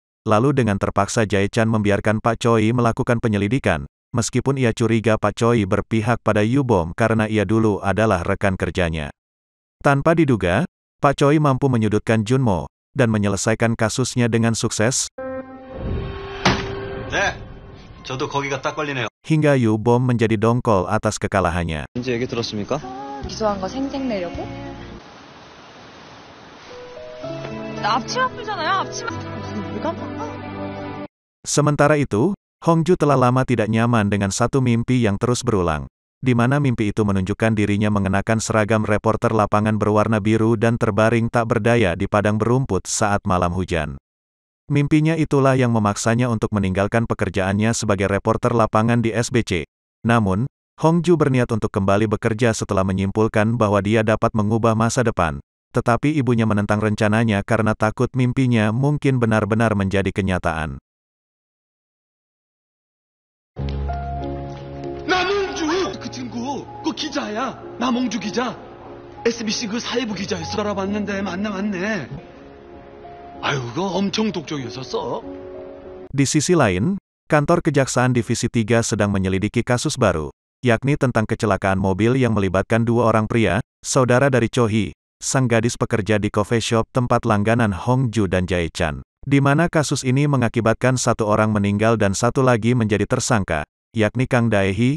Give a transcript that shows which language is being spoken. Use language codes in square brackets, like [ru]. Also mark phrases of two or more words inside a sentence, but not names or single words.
[id] Lalu dengan terpaksa Jae-chan membiarkan Pak Choi melakukan penyelidikan, meskipun ia curiga Pak Choi berpihak pada Yu Bom karena ia dulu adalah rekan kerjanya. Tanpa diduga, Pak Choi mampu menyudutkan Junmo, dan menyelesaikan kasusnya dengan sukses. [ko] 저도 거기가 딱 걸리네요. [id] Hingga Yu Bom menjadi dongkol atas kekalahannya. [ko] 언제 얘기 들었습니까? 기소한 거 생색 내려고? 나 앞치마 풀잖아요 앞치마 무슨 물감? [id] Sementara itu, Hongju telah lama tidak nyaman dengan satu mimpi yang terus berulang, di mana mimpi itu menunjukkan dirinya mengenakan seragam reporter lapangan berwarna biru dan terbaring tak berdaya di padang berumput saat malam hujan. Mimpinya itulah yang memaksanya untuk meninggalkan pekerjaannya sebagai reporter lapangan di SBC. Namun, Hongju berniat untuk kembali bekerja setelah menyimpulkan bahwa dia dapat mengubah masa depan. Tetapi ibunya menentang rencananya karena takut mimpinya mungkin benar-benar menjadi kenyataan. [ko] 남홍주! 그 친구, 그 기자야. 남홍주 기자. SBC 그 사회부 기자였어. 알아봤는데 맞네. 아유, 그거 엄청 독종이었었어. [id] Di sisi lain, kantor Kejaksaan Divisi 3 sedang menyelidiki kasus baru, yakni tentang kecelakaan mobil yang melibatkan dua orang pria, saudara dari Cho Hee, sang gadis pekerja di [en] coffee shop [id] tempat langganan Hongju dan Jae-chan, di mana kasus ini mengakibatkan satu orang meninggal dan satu lagi menjadi tersangka, yakni Kang Dae-hee.